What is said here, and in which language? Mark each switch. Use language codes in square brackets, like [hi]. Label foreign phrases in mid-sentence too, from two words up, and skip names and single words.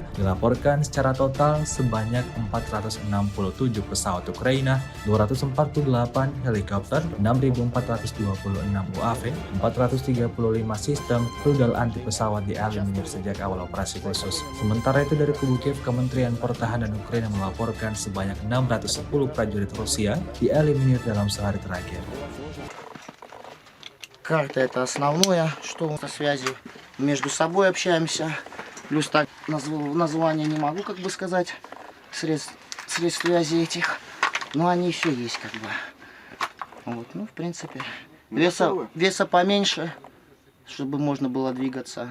[id] Dilaporkan secara total sebanyak 467 pesawat Ukraina, 248 helikopter, 6.426 UAV, 435 sistem rudal anti pesawat dieliminir sejak awal operasi khusus. Sementara itu dari kubu Kiev, Kementerian Pertahanan Ukraina melaporkan sebanyak 610 prajurit Rusia dieliminir dalam sehari terakhir. [ru] Карта это основное, что со связи между собой общаемся. Плюс так название не могу как бы сказать средств связи этих, но они еще есть как бы. Вот, ну в принципе веса поменьше, чтобы можно было двигаться.